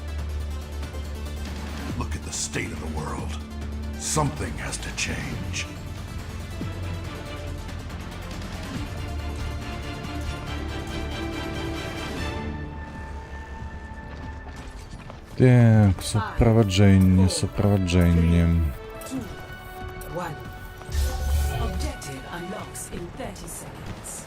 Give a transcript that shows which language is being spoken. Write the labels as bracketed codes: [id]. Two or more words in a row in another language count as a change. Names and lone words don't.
[en] Look at the state of the world. Something has to change. [uk] Так, сопроводження, сопроводження. [en] 2, 1. Objective unlocks in 30 seconds.